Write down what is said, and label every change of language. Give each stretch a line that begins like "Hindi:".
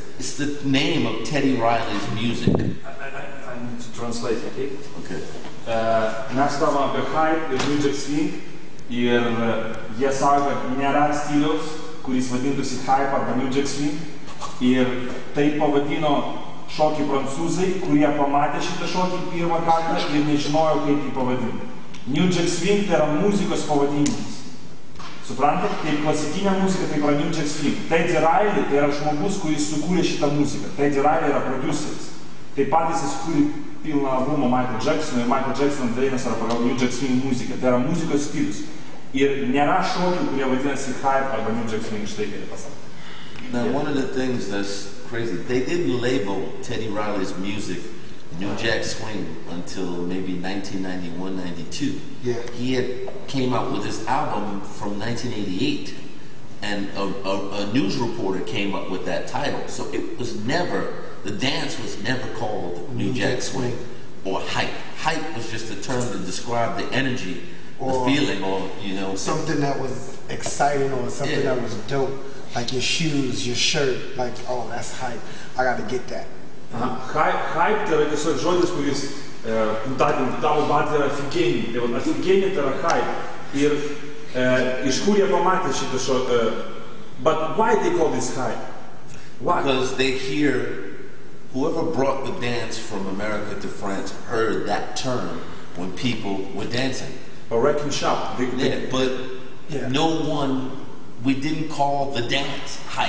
English: It's the name of Teddy Riley's music. I need to translate, okay? Okay.
Lithuanian: Mes kalbam apie hype ir New Jack Swing ir jie sako, kad nėra stiliaus, kuris vadintųsi hype arba New Jack Swing ir tai pavadino šokį prancūzai, kurie pamatė šitą šokį pirmą kartą ir nežinojo, kaip jį pavadinti. New Jack Swing tai yra muzikos pavadinimas. Suprantate, kaip klasikinė muzika, tai yra New Jack Swing. Teddy Riley tai yra žmogus, kuris sukūrė šitą muziką. Teddy Riley yra produceris. Taip pat jis sukūrė pilną albumą Michael Jackson ir Michael Jackson dainas yra pagal New Jack Swing muziką. Tai yra muzikos stilius. Ir nėra šokių, kurie vadinasi hype arba New Jack Swing, štai kaip pasakė.
English: Now, one of the things that's crazy, they didn't label Teddy Riley's music New Jack Swing until maybe 1991, 92. Yeah. He came out with his album from 1988, and a news reporter came up with that title. So it was never, the dance was never called New Jack Swing or hype. Hype was just a term to describe the energy, or the feeling, or, you know. Something that was exciting or something that was dope. Like your shoes, your shirt, like, oh, that's hype. I gotta get that.
Lithuanian: Hype tai yra tiesiog žodis, kuris tavo bat yra afigenį. Tai afigenį tai yra hype. Ir iš kur jie pamatė šitą šokį?
English: But why they call this hype? Why? Because they hear, whoever brought the dance from America to France heard that term when people were dancing. A wrecking shop. But no one, we didn't call the dance hype.